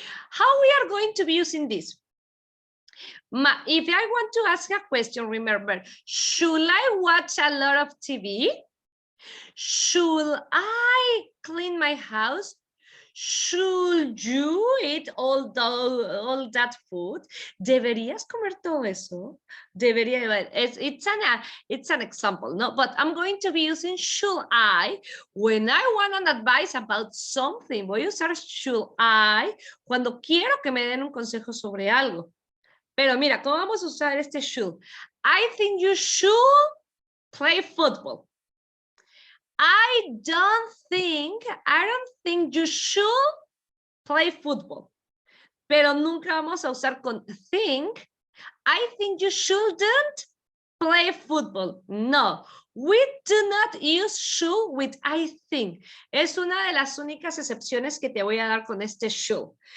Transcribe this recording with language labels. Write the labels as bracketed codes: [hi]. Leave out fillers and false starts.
[en] How we are going to be using this? If I want to ask a question, remember, should I watch a lot of TV? Should I clean my house? Should you eat all that food? [es] ¿Deberías comer todo eso? [en] Debería, it's an example, no? But I'm going to be using should I when I want an advice about something. [es] Voy a usar should I cuando quiero que me den un consejo sobre algo. Pero mira, ¿cómo vamos a usar este should? [en] I think you should play football. I don't think you should play football. [es] Pero nunca vamos a usar con think. [en] I think you shouldn't play football. No, we do not use should with I think. [es] Es una de las únicas excepciones que te voy a dar con este should.